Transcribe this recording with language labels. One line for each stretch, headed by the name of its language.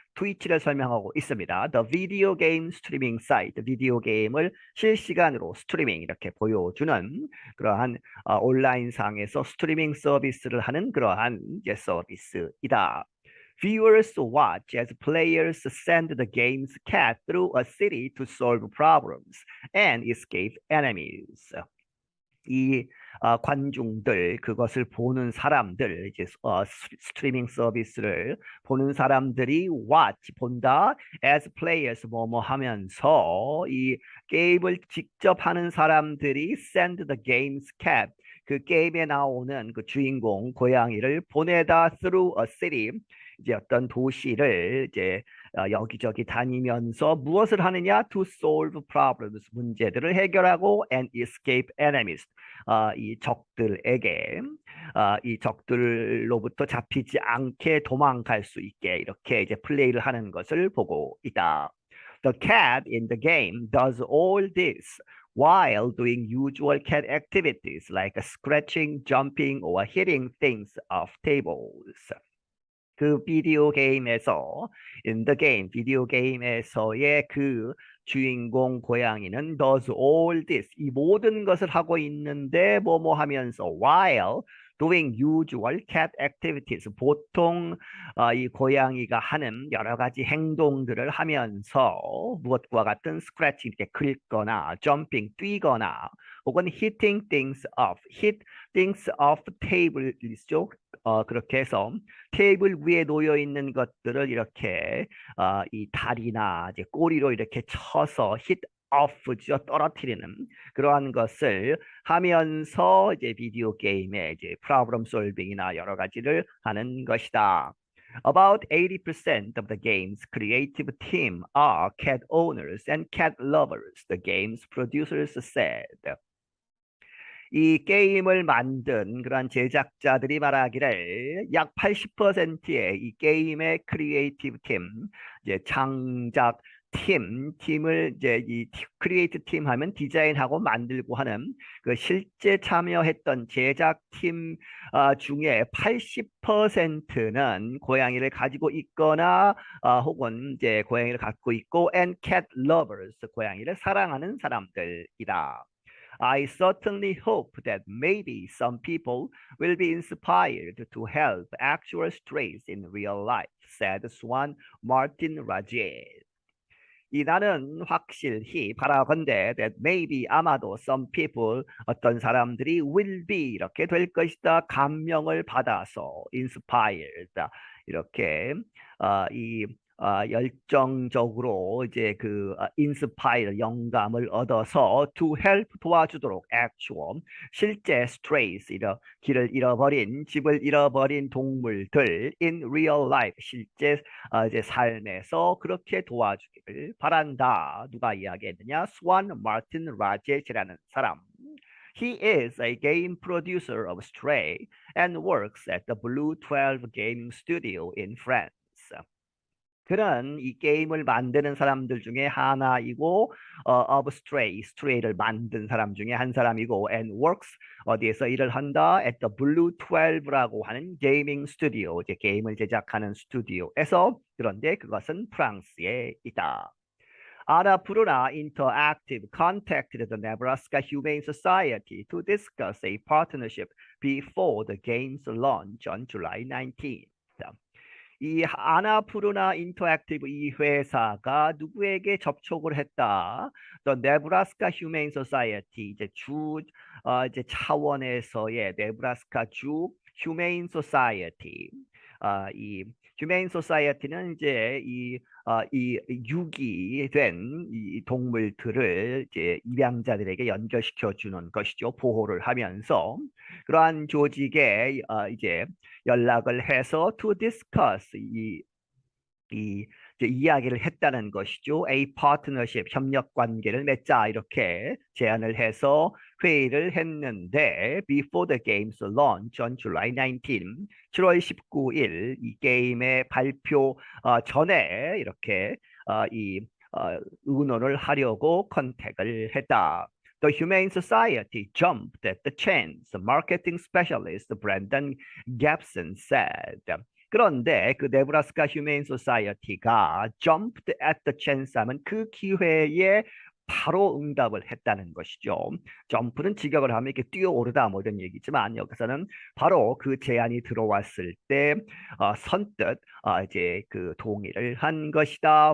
Korean: 트위치를 설명하고 있습니다.
English: The video game streaming site,
Korean: 비디오 게임을 실시간으로 스트리밍 이렇게 보여주는 그러한 온라인상에서 스트리밍 서비스를 하는 그러한 이제 서비스이다.
English: Viewers watch as players send the game's cat through a city to solve problems and escape enemies.
Korean: 이 관중들 그것을 보는 사람들 이제 스트리밍 서비스를 보는 사람들이 watch 본다
English: as players
Korean: 뭐뭐 하면서 이 게임을 직접 하는 사람들이
English: send the game's cat
Korean: 그 게임에 나오는 그 주인공 고양이를 보내다
English: through a city
Korean: 이제 어떤 도시를 이제 여기저기 다니면서 무엇을 하느냐?
English: To solve problems
Korean: 문제들을 해결하고
English: and escape enemies
Korean: 이 적들에게 이 적들로부터 잡히지 않게 도망갈 수 있게 이렇게 이제 플레이를 하는 것을 보고 있다.
English: The cat in the game does all this while doing usual cat activities like scratching, jumping, or hitting things off tables.
Korean: 그 비디오 게임에서
English: in the game
Korean: 비디오 게임에서의 그 주인공 고양이는
English: does all this
Korean: 이 모든 것을 하고 있는데 뭐뭐 하면서
English: while doing usual cat activities
Korean: 보통 이 고양이가 하는 여러 가지 행동들을 하면서 무엇과 같은 scratching 이렇게 긁거나 jumping 뛰거나 혹은
English: hitting things off hit things off table
Korean: 이죠. 그렇게 해서 테이블 위에 놓여 있는 것들을 이렇게 이 다리나 이제 꼬리로 이렇게 쳐서
English: hit off
Korean: 죠 떨어뜨리는 그러한 것을 하면서 이제 비디오 게임의 이제 프로블럼 솔빙이나 여러 가지를 하는 것이다.
English: About 80% of the game's creative team are cat owners and cat lovers, the game's producers said.
Korean: 이 게임을 만든 그런 제작자들이 말하기를 약 80%의 이 게임의 크리에이티브 팀, 이제 창작 팀을 이제 이 크리에이티브 팀 하면 디자인하고 만들고 하는 그 실제 참여했던 제작팀 중에 80%는 고양이를 가지고 있거나 혹은 이제 고양이를 갖고 있고
English: and cat lovers
Korean: 고양이를 사랑하는 사람들이다.
English: I certainly hope that maybe some people will be inspired to help actual strays in real life, said Swan Martin Rajiv.
Korean: 이 나는 확실히 바라건대
English: that maybe
Korean: 아마도
English: some people
Korean: 어떤 사람들이
English: will be
Korean: 이렇게 될 것이다. 감명을 받아서 inspired 이렇게 이 열정적으로 이제 그 inspire 영감을 얻어서
English: to help
Korean: 도와주도록 actual 실제 strays 길을 잃어버린 집을 잃어버린 동물들
English: in real life
Korean: 실제 이제 삶에서 그렇게 도와주기를 바란다. 누가 이야기했느냐? 스완 마틴 라제시라는 사람.
English: He is a game producer of Stray and works at the Blue 12 Gaming Studio in France.
Korean: 그는 이 게임을 만드는 사람들 중에 하나이고
English: of Stray
Korean: 를 만든 사람 중에 한 사람이고
English: and works
Korean: 어디에서 일을 한다?
English: at the Blue 12
Korean: 라고 하는 게이밍 스튜디오, 이제 게임을 제작하는 스튜디오에서. 그런데 그것은 프랑스에 있다.
English: Annapurna Interactive contacted the Nebraska Humane Society to discuss a partnership before the game's launch on July 19th.
Korean: 이 아나푸르나 인터랙티브 이 회사가 누구에게 접촉을 했다? The Nebraska Humane Society, 이제 이제 차원에서의 네브라스카 주 Humane Society. 이 Humane Society는 이제 이 유기된 이 동물들을 이제 입양자들에게 연결시켜 주는 것이죠. 보호를 하면서 그러한 조직에 이제 연락을 해서 to discuss 이 이제 이야기를 했다는 것이죠.
English: A partnership,
Korean: 협력 관계를 맺자 이렇게 제안을 해서 회의를 했는데
English: before the game's launch on July 19,
Korean: 7월 19일 이 게임의 발표 전에 이렇게 의논을 하려고 컨택을 했다.
English: The Humane Society jumped at the chance, marketing specialist Brandon Gapson said.
Korean: 그런데 그 네브라스카 휴메인 소사이어티가
English: jumped at the chance
Korean: 하면 그 기회에 바로 응답을 했다는 것이죠. 점프는 직역을 하면 이렇게 뛰어오르다 뭐 이런 얘기지만 여기서는 바로 그 제안이 들어왔을 때 선뜻 이제 그 동의를 한 것이다.